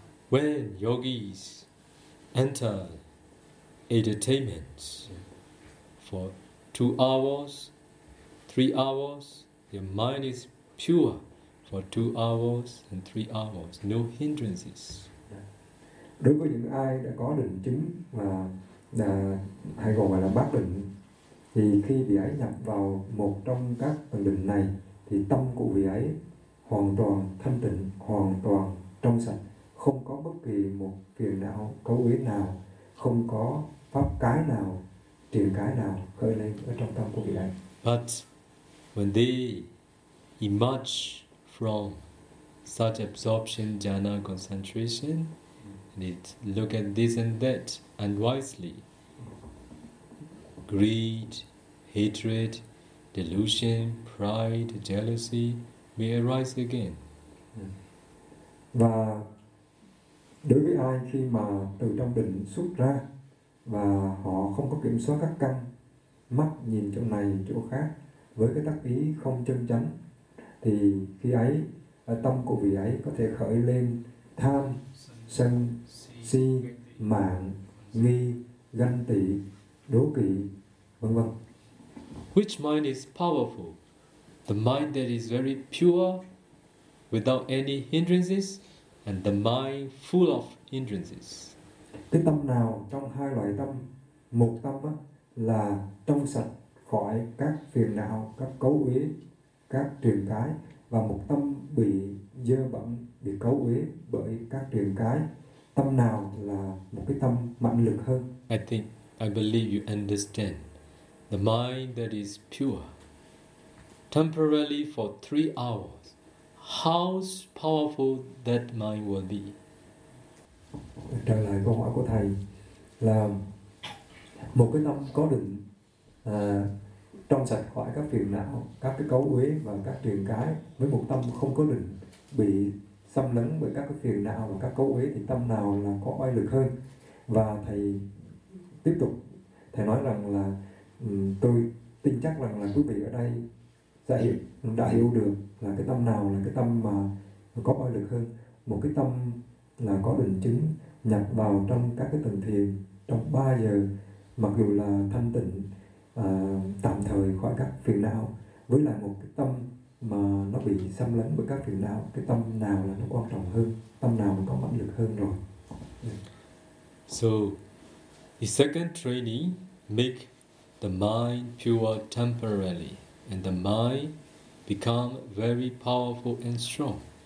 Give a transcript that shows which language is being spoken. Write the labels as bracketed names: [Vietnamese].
[English] When yogis enter entertainments for 2 hours, 3 hours, your mind is pure for 2 hours and 3 hours, no hindrances. [Vietnamese] Đối với những ai đã có định chứng và hay gọi là bát định, thì khi vị ấy nhập vào một trong các định này, thì tâm của vị ấy hoàn toàn thanh tịnh, hoàn toàn trong sạch, không có bất kỳ một phiền não cấu uế nào, không có pháp cái nào, triền cái nào khởi lên ở trong tâm của vị ấy. [English] But when they emerge from such absorption jhana concentration, they look at this and that unwisely, greed, hatred, delusion, pride, jealousy may arise again. [Vietnamese] Và đối với ai khi mà từ trong định xuất ra và họ không có kiểm soát các căn, mắt nhìn chỗ này chỗ khác với cái tác ý không chân chánh, thì khi ấy tâm của vị ấy có thể khởi lên tham, sân, si, mạng, nghi, ganh tị, đố kỵ, vân vân. [English] Which mind is powerful? The mind that is very pure without any hindrances and the mind full of hindrances. [Vietnamese] Cái tâm nào trong hai loại tâm, một tâm á là trong sạch khỏi các phiền não, các cấu uế, các triền cái, và một tâm bị dơ bẩn, bị cấu uế bởi các triền cái, tâm nào là một cái tâm mạnh lực hơn? [English] I believe you understand. The mind that is pure temporarily for 3 hours, how powerful that mind will be. [Vietnamese] Trả lời câu hỏi của thầy là một cái tâm có định trong sạch khỏi các phiền não, các cái cấu uế và các triền cái, với một tâm không có định bị xâm lấn bởi các cái phiền não và các cấu uế, thì tâm nào là có oai lực hơn? Và thầy tiếp tục, thầy nói rằng là tôi tin chắc rằng là quý vị ở đây đã hiểu được là cái tâm nào là cái tâm mà có oai lực hơn. Một cái tâm là có định chứng nhập vào trong các cái tầng thiền trong 3 giờ, mặc dù là thanh tịnh, tạm thời khỏi các phiền não, với lại một cái tâm mà nó bị xâm lấn bởi các phiền não, cái tâm nào là nó quan trọng hơn, tâm nào có mạnh lực hơn rồi? [English] So the second training make the mind pure temporarily, and the mind become very powerful and strong.